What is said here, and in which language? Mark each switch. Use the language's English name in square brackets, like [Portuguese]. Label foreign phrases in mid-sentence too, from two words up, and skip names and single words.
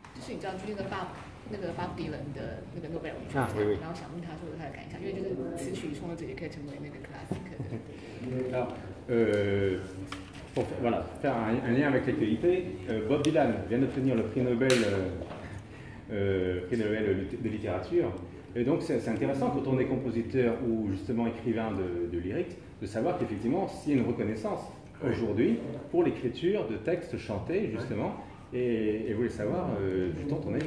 [Chinese] 是你知道最近的那个Bob Dylan 的那个诺贝尔文学奖，然后想问他说他的感想，因为就是词曲创作者也可以成为那个 classic 的。 [French] Alors, voilà, faire un lien avec l'actualité, Bob Dylan vient d'obtenir le prix Nobel de littérature. Et donc c'est intéressant quand on est compositeur ou justement écrivain de lyrics, de savoir qu'effectivement s'il y a une reconnaissance aujourd'hui pour l'écriture de textes chantés justement, et vous voulez savoir du temps ton avis.